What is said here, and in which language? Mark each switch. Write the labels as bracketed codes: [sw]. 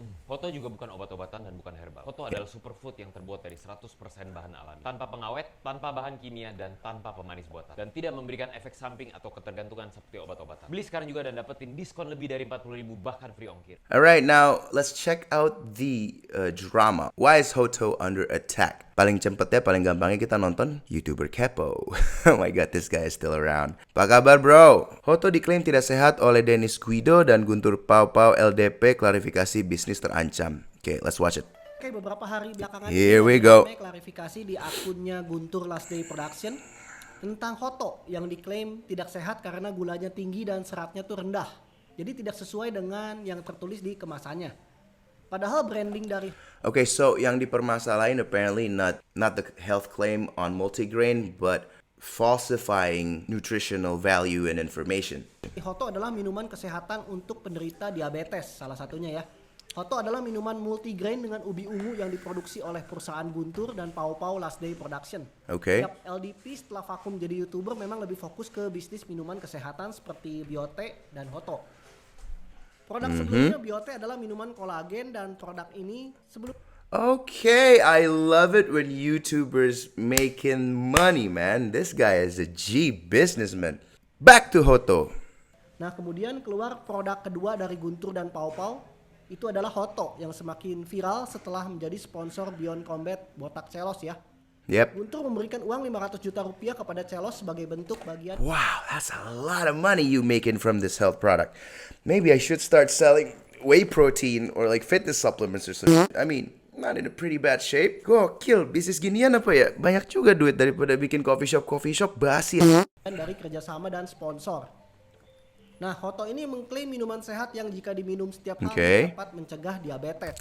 [id] Hoto juga bukan obat-obatan dan bukan herbal. Hoto adalah superfood yang terbuat dari 100% bahan alami, tanpa pengawet, tanpa bahan kimia, dan tanpa pemanis buatan. Dan tidak memberikan efek samping atau ketergantungan seperti obat-obatan. Beli sekarang juga dan dapetin diskon lebih dari 40.000 bahkan free ongkir. [en] Alright, now let's check out the drama. Why is Hoto under attack? [id] Paling cepetnya, paling gampangnya kita nonton YouTuber Kepo. [en] Oh my god, this guy is still around. [id] Apa kabar bro? Hoto diklaim tidak sehat oleh Dennis Guido dan Guntur Pau Pau LDP, klarifikasi bisnis terancam. [en] Okay, let's watch it. [id] Oke, beberapa hari belakangan [en] Here we go. [id] Klarifikasi di akunnya Guntur Last Day Production tentang Hoto yang diklaim tidak sehat karena gulanya tinggi dan seratnya tuh rendah. Jadi tidak sesuai dengan yang tertulis di kemasannya. Padahal branding dari [en] Okay, so [id] yang dipermasalahin [en] apparently not the health claim on multigrain, but falsifying nutritional value and information. [id] Hoto adalah minuman kesehatan untuk penderita diabetes, salah satunya ya. Hoto adalah minuman multigrain dengan ubi ungu yang diproduksi oleh perusahaan Guntur dan Pau Pau Last Day Production. [en] Okay. [id] LDP setelah vakum jadi YouTuber memang lebih fokus ke bisnis minuman kesehatan seperti Biote dan Hoto. Produk sebelumnya Biote adalah minuman kolagen dan produk ini sebelum [en] Okay, I love it when YouTubers making money, man. This guy is a G businessman. Back to Hoto. [id] Nah, kemudian keluar produk kedua dari Guntur dan Pau Pau, itu adalah Hotto yang semakin viral setelah menjadi sponsor Beyond Combat botak Celos ya. [en] Yep. [id] Guntur memberikan uang 500 juta rupiah kepada Celos sebagai bentuk bagian. [en] Wow, that's a lot of money you making from this health product. Maybe I should start selling whey protein or like fitness supplements or something. I mean, not in a pretty bad shape. [id] Gokil, bisnis ginian apa ya? Banyak juga duit daripada bikin coffee shop basi. Dari kerjasama dan sponsor. Nah, Hotto ini mengklaim minuman sehat yang jika diminum setiap hari dapat mencegah diabetes.